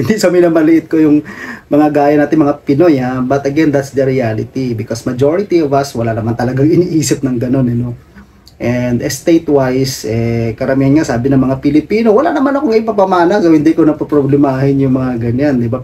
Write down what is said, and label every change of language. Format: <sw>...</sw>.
<tl>Hindi sa minamaliit ko yung mga gaya natin, mga Pinoy, ha?</tl> <en>But again, that's the reality because majority of us,</en> <tl>wala naman talagang iniisip ng ganon,</tl> <en>you know? And estate-wise,</en> <tl>karamihan nga, sabi ng mga Pilipino, wala naman akong ipapamana, so hindi ko napoproblemahin yung mga ganyan, di ba?</tl>